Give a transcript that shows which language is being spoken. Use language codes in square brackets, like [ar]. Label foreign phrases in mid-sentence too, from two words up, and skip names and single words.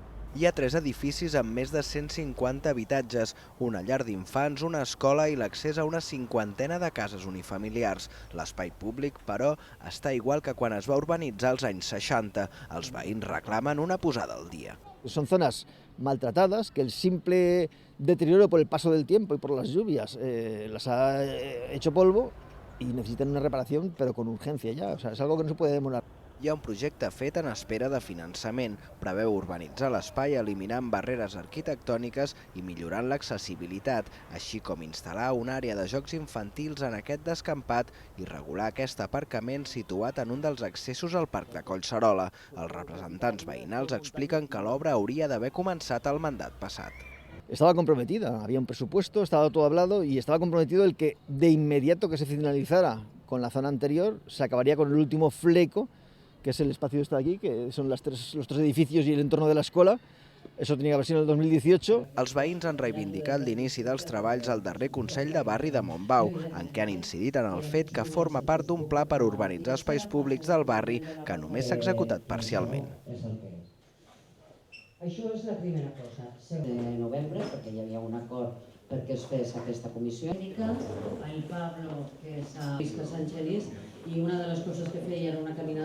[ca] Hi ha 3 edificis amb més de 150 habitatges, una llar d'infants, una escola i l'accés a una cinquantena de cases unifamiliars. L'espai públic, però, està igual que quan es va urbanitzar als anys 60. Els veïns reclamen una posada al dia. [es] Son zonas maltratadas que el simple deterioro por el paso del tiempo y por las lluvias las ha hecho polvo y necesitan una reparación, pero con urgencia ya. O sea, es algo que no se puede demorar. [ca] Hi ha un projecte fet en espera de finançament. Preveu urbanitzar l'espai eliminant barreres arquitectòniques i millorant l'accessibilitat, així com instal·lar una àrea de jocs infantils en aquest descampat i regular aquest aparcament situat en un dels accessos al Parc de Collserola. Els representants veïnals expliquen que l'obra hauria d'haver començat el mandat passat. [es] Estaba comprometida, había un presupuesto, estaba todo hablado y estaba comprometido el que de inmediato que se finalizara con la zona anterior se acabaría con el último fleco, que es el espacio este de aquí, que son los tres edificios y el entorno de la escuela. Eso tenía que haber sido en el 2018. [ca] Els veïns han reivindicat l'inici dels treballs al darrer Consell de Barri de Montbau, en què han incidit en el fet que forma part d'un pla per urbanitzar espais públics del barri que només s'ha executat parcialment. Això és la primera cosa. De novembre, perquè hi havia un acord perquè es fes aquesta comissió tècnica, el Pablo, que és a Visca Sant Genís, i una de les coses que feia era una caminada